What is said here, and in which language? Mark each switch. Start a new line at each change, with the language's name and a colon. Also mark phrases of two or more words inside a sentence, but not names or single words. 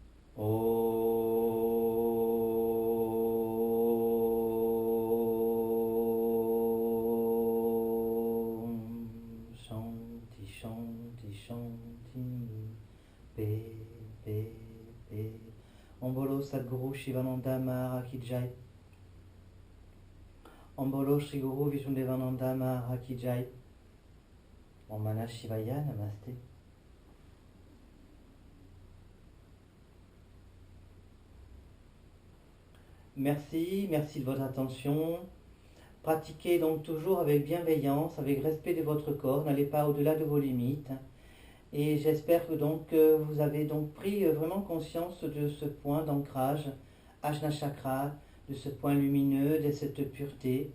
Sanskrit: शान्तिः, शान्तिः, शान्तिः.
French: Paix, paix, paix.
Hindi: ॐ बोलो सद्गुरु शिवानन्द महाराज की जय. ॐ बोलो श्री गुरु विष्णुदेवानन्द महाराज की जय.
Sanskrit: ॐ मन शिवाय नमस्ते.
French: Merci, merci de votre attention. Pratiquez donc toujours avec bienveillance, avec respect de votre corps, n'allez pas au-delà de vos limites. Et j'espère que donc vous avez donc pris vraiment conscience de ce point d'ancrage,
Sanskrit: आज्ञा चक्र,
French: de ce point lumineux, de cette pureté.